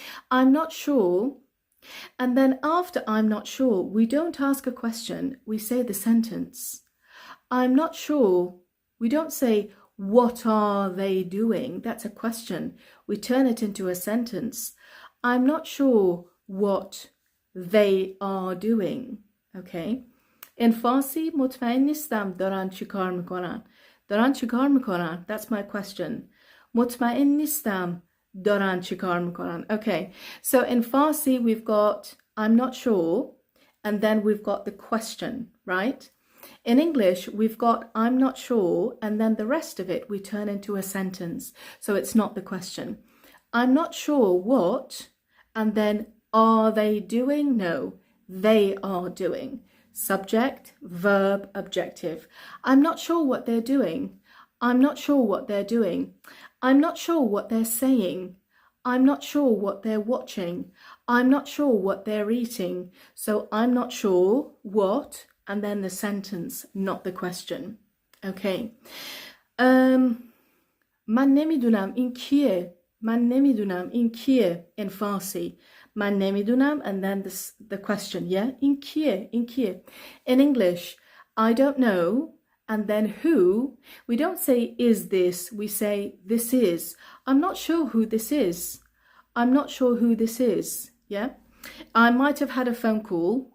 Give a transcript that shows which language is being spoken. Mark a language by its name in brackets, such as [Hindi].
[English] I'm not sure, and then after I'm not sure, we don't ask a question, we say the sentence. I'm not sure, we don't say, what are they doing? That's a question. We turn it into a sentence. I'm not sure what they are doing. Okay. In Farsi, [Persian] مطمئن نیستم دارن چیکار میکنن. دارن چیکار میکنن? [English] That's my question. [Persian] مطمئن نیستم دارن چیکار میکنن. [English] Okay. So in Farsi, we've got I'm not sure, and then we've got the question, right? In English, we've got I'm not sure, and then the rest of it we turn into a sentence. So it's not the question. I'm not sure what, and then are they doing? No, they are doing. Subject, verb, objective. I'm not sure what they're doing. I'm not sure what they're doing. I'm not sure what they're saying. I'm not sure what they're watching. I'm not sure what they're eating. So I'm not sure what, and then the sentence, not the question. Okay. [Persian] من نمیدونم این کیه. من نمیدونم این کیه [English] in Farsi. [Persian] من نمیدونم, [English] and then the question, yeah? [Persian] این کیه. [English] In English, I don't know, and then who. We don't say is this, we say this is. I'm not sure who this is. I'm not sure who this is, yeah? I might have had a phone call.